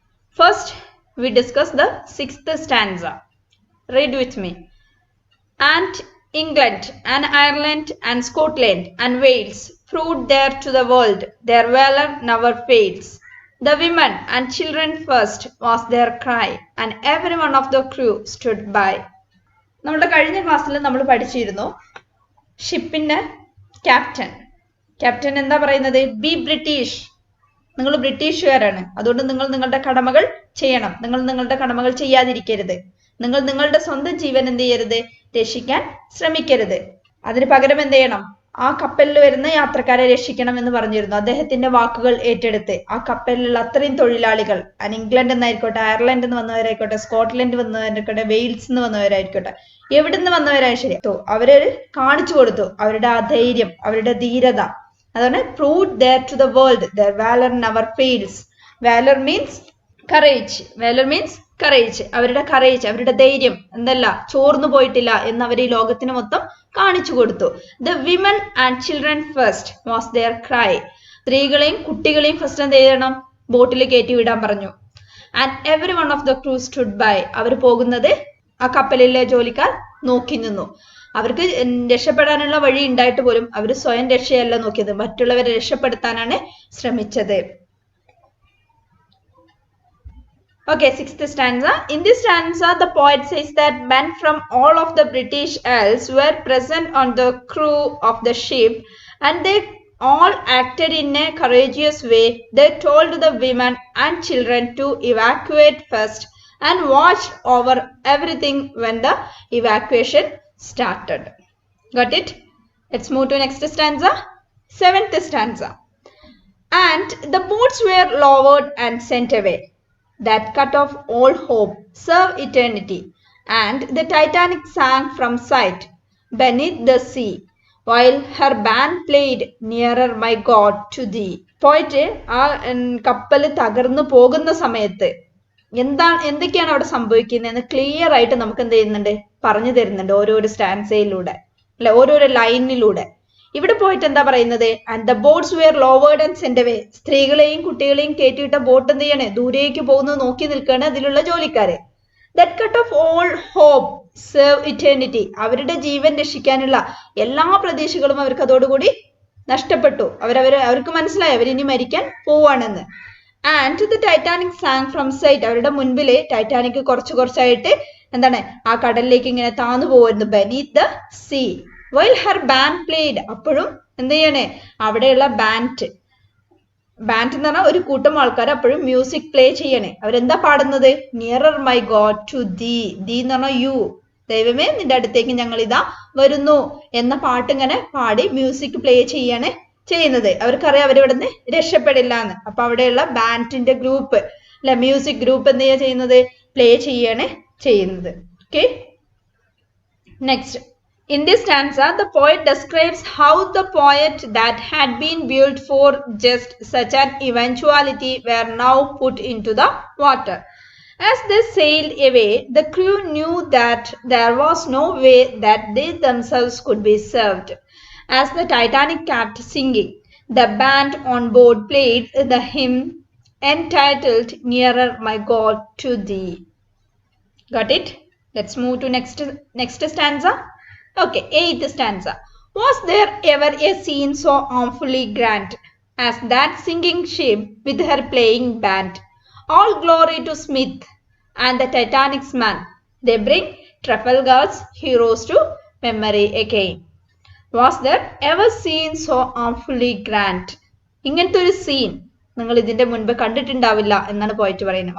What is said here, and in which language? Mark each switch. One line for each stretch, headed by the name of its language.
English: First, we discuss the 6th stanza. Read with me. And England and Ireland and Scotland and Wales proved there to the world their valor never fails. The women and children first was their cry, and every one of the crew stood by.
Malayalam: നമ്മുടെ കഴിഞ്ഞ ക്ലാസ്സിൽ നമ്മൾ പഠിച്ചിരുന്നു ഷിപ്പിന്റെ captain എന്താ പറയുന്നത്?
English: Be British.
Malayalam: നിങ്ങൾ ബ്രിട്ടീഷുകാരാണ്, അതുകൊണ്ട് നിങ്ങൾ നിങ്ങളുടെ കടമകൾ ചെയ്യണം. നിങ്ങൾ നിങ്ങളുടെ കടമകൾ ചെയ്യാതിരിക്കരുത്. നിങ്ങൾ നിങ്ങളുടെ സ്വന്തം ജീവൻ എന്ത് ചെയ്യരുത്? രക്ഷിക്കാൻ ശ്രമിക്കരുത്. അതിന് പകരം എന്ത് ചെയ്യണം? ആ കപ്പലിൽ വരുന്ന യാത്രക്കാരെ രക്ഷിക്കണം എന്ന് പറഞ്ഞിരുന്നു. അദ്ദേഹത്തിന്റെ വാക്കുകൾ ഏറ്റെടുത്ത് ആ കപ്പലിലുള്ള അത്രയും തൊഴിലാളികൾ, ഇംഗ്ലണ്ട് എന്നായിക്കോട്ടെ, അയർലൻഡ് എന്ന് വന്നവരായിക്കോട്ടെ, സ്കോട്ട്ലൻഡ് വന്നവരായിക്കോട്ടെ, വെയിൽസ് എന്ന് വന്നവരായിക്കോട്ടെ, എവിടുന്ന് വന്നവരായ ശരി, അവര് കാണിച്ചു കൊടുത്തു അവരുടെ ആ ധൈര്യം, അവരുടെ ധീരത. അതാണ്
English: Proved there to the world their valor never fails. Valor means courage. Valor means courage.
Malayalam: അവരുടെ courage, അവരുടെ ധൈര്യം എന്തല്ല, ചോർന്നു പോയിട്ടില്ല എന്ന് അവർ ഈ ലോകത്തിന് മൊത്തം കാണിച്ചു കൊടുത്തു.
English: The women and children first was their cry.
Malayalam: സ്ത്രീകളെയും കുട്ടികളെയും ഫസ്റ്റ് എന്ത് ചെയ്യണം? ബോട്ടിൽ കയറ്റി വിടാൻ പറഞ്ഞു.
English: And every one of the crew stood by.
Malayalam: അവർ പോകുന്നത് ആ കപ്പലിലെ ജോലിക്കാർ നോക്കി നിന്നു. അവർക്ക് രക്ഷപ്പെടാനുള്ള വഴി ഉണ്ടായിട്ട് പോലും അവർ സ്വയം രക്ഷയല്ല നോക്കിയത്, മറ്റുള്ളവരെ രക്ഷപ്പെടുത്താനാണ് ശ്രമിച്ചത്.
English: Okay, 6th stanza. In this stanza, the poet says that men from all of the British Isles were present on the crew of the ship, and they all acted in a courageous way. They told the women and children to evacuate first and watched over everything when the evacuation started. Got it? Let's move to next stanza. 7th stanza. And the boats were lowered and sent away, that cut off all hope, serve eternity. And the Titanic sank from sight beneath the sea, while her band played nearer my God to thee.
Malayalam: Poet ആ കപ്പൽ തകർന്നു പോകുന്ന സമയത്ത് എന്തൊക്കെയാണ് അവിടെ സംഭവിക്കുന്നതെന്ന് clear ആയിട്ട് നമുക്ക് എന്ത് ചെയ്യുന്നുണ്ട്? പറഞ്ഞു തരുന്നുണ്ട് ഓരോരോ സ്റ്റാൻസയിലൂടെ, അല്ലെ, ഓരോരോ ലൈനിലൂടെ. ഇവിടെ പോയിട്ട് എന്താ പറയുന്നത്?
English: And the boats were lowered and sent away.
Malayalam: സ്ത്രീകളെയും കുട്ടികളെയും കയറ്റിയിട്ട ബോട്ട് എന്ത് ചെയ്യണേ? ദൂരേക്ക് പോകുന്നത് നോക്കി നിൽക്കുകയാണ് അതിലുള്ള ജോലിക്കാരെ.
English: That cut off all hope, serve eternity.
Malayalam: അവരുടെ ജീവൻ രക്ഷിക്കാനുള്ള എല്ലാ പ്രതീക്ഷകളും അവർക്ക് അതോടുകൂടി നഷ്ടപ്പെട്ടു. അവർക്ക് മനസ്സിലായി അവരിനി മരിക്കാൻ പോവാണെന്ന്.
English: And the Titanic sank from sight.
Malayalam: അവരുടെ മുൻപില് ടൈറ്റാനിക് കുറച്ചായിട്ട് എന്താണ് ആ കടലിലേക്ക് ഇങ്ങനെ താന്നു പോവായിരുന്നു.
English: Beneath the sea while her band played.
Malayalam: അപ്പോഴും എന്ത് ചെയ്യണേ? അവിടെയുള്ള ബാൻഡ് എന്ന് പറഞ്ഞാൽ ഒരു കൂട്ടം ആൾക്കാർ അപ്പോഴും മ്യൂസിക് പ്ലേ ചെയ്യണേ. അവരെന്താ പാടുന്നത്?
English: Nearer my God to thee.
Malayalam: ദീ എന്ന് പറഞ്ഞാൽ യു, ദൈവമേ നിന്റെ അടുത്തേക്ക് ഞങ്ങൾ ഇതാ വരുന്നു എന്ന പാട്ട് ഇങ്ങനെ പാടി മ്യൂസിക് പ്ലേ ചെയ്യാണ് ചെയ്യുന്നത്. അവർക്കറിയാം അവരിവിടെ നിന്ന് രക്ഷപ്പെടില്ല എന്ന്. അപ്പൊ അവിടെയുള്ള ബാൻഡിന്റെ ഗ്രൂപ്പ്, അല്ലെ, മ്യൂസിക് ഗ്രൂപ്പ് എന്ത് ചെയ്യാ ചെയ്യുന്നത്? പ്ലേ ചെയ്യാണ് ചെയ്യുന്നത്. Okay, next.
English: In this stanza, the poet describes how the poet that had been built for just such an eventuality were now put into the water. As they sailed away, the crew knew that there was no way that they themselves could be served. As the Titanic kept sinking, the band on board played the hymn entitled Nearer My God to Thee. Got it? Let's move to next stanza. Okay, 8th stanza. Was there ever a scene so awfully grand as that sinking ship with her playing band? All glory to Smith and the Titanic's man. They bring Trafalgar's heroes to memory again. Was there ever seen so awfully grand?
Malayalam: ഇങ്ങനത്തെ ഒരു scene നിങ്ങൾ ഇതിന്റെ മുൻപ് കണ്ടിട്ടുണ്ടാവില്ല എന്നാണ് പോയിട്ട് പറയുന്നത്.